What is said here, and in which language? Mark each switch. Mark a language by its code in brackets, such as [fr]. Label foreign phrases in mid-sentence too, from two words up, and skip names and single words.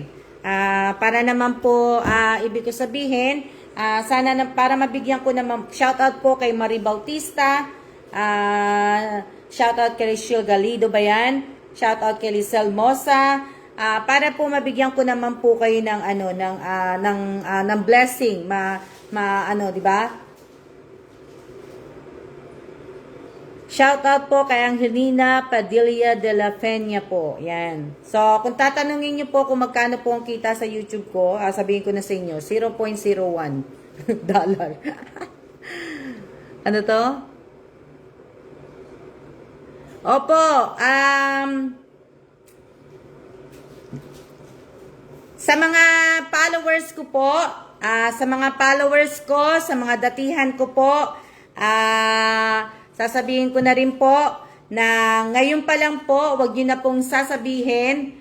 [tl] Para naman po, ibig ko sabihin, para mabigyan ko naman, shoutout po kay Marie Bautista, shoutout kay Rachel Galido ba yan? Shoutout kay Lizelle Mosa, para po mabigyan ko naman po kayo ng ng blessing, di ba? Shoutout po kay Angelina Padilla de la Peña po. Yan. So, kung tatanungin niyo po kung magkano po ang kita sa YouTube ko, sabihin ko na sa inyo, 0.01 dollar. Ano to? Opo, sa mga followers ko po, sa mga followers ko, sa mga datihan ko po, sasabihin ko na rin po na ngayon pa lang po, wag nyo na pong sasabihin.